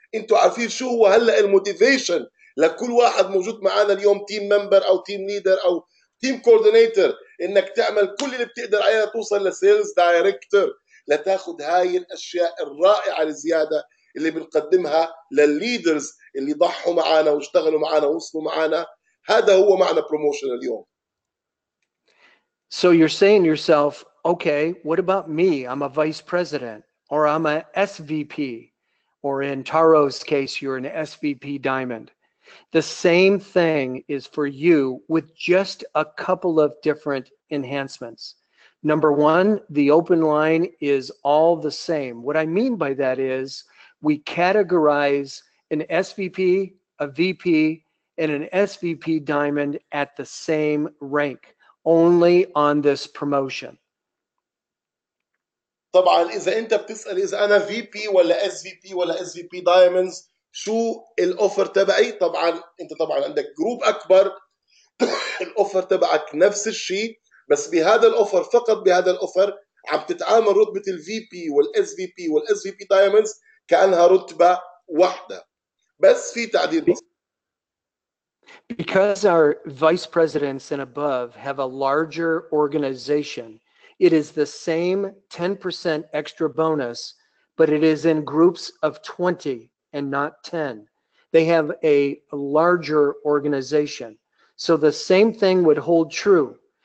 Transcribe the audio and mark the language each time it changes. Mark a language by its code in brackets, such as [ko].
[ar] انتوا عارفين شو هو هلا الموتيفيشن لكل واحد موجود معنا اليوم، تيم ممبر او تيم ليدر او تيم كوردينيتور، انك تعمل كل اللي بتقدر عليه توصل لسيلز دايركتور، لتاخذ هاي الاشياء الرائعه الزياده اللي بنقدمها للليدرز اللي ضحوا معنا واشتغلوا معنا ووصلوا معنا. هذا هو معنى بروموشن اليوم. [en] So you're saying to yourself, okay, what about me? I'm a vice president or I'm a SVP, or in Taro's case, you're an SVP diamond. The same thing is for you with just a couple of different enhancements. Number one, the open line is all the same. What I mean by that is we categorize an SVP, a VP, and an SVP diamond at the same rank, only on this promotion. [ar] طبعا اذا انت بتسال اذا انا في بي ولا اس في بي ولا اس في بي دايموندز شو الاوفر تبعي، طبعا انت طبعا عندك جروب اكبر الاوفر تبعك نفس الشيء، بس بهذا الاوفر فقط بهذا الاوفر عم تتعامل رتبه الفي بي والاس في بي والاس في بي دايموندز كانها رتبه واحده، بس في تعديل بسيط. [en] Because our vice presidents and above have a larger organization, it is the same 10% extra bonus, but it is in groups of 20 and not 10. They have a larger organization. So the same thing would hold true.